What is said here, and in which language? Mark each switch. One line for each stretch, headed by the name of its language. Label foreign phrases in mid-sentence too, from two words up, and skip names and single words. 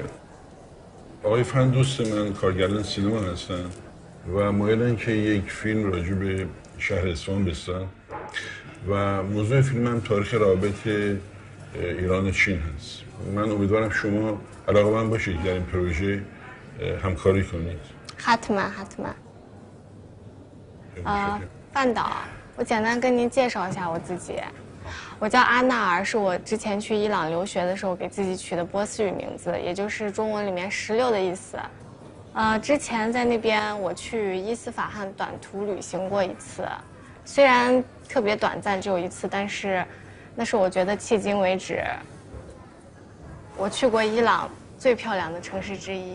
Persian: آقای فن دوست من کارگردان سینما هستن و مایلن که یک فیلم راجع به شهر اصفهان بسازن و موضوع فیلم هم تاریخ روابط ایران و چین هست. من امیدوارم شما علاقه‌مند باشید در این پروژه همکاری کنید. حتما。
Chinese: 范导，我简单跟您介绍一下我自己。我叫阿纳尔，是我之前去伊朗留学的时候给自己取的波斯语名字，也就是中文里面16的意思。之前在那边我去伊斯法罕短途旅行过1次，虽然特别短暂，只有1次，但是那是我觉得迄今为止我去过伊朗最漂亮的城市之一。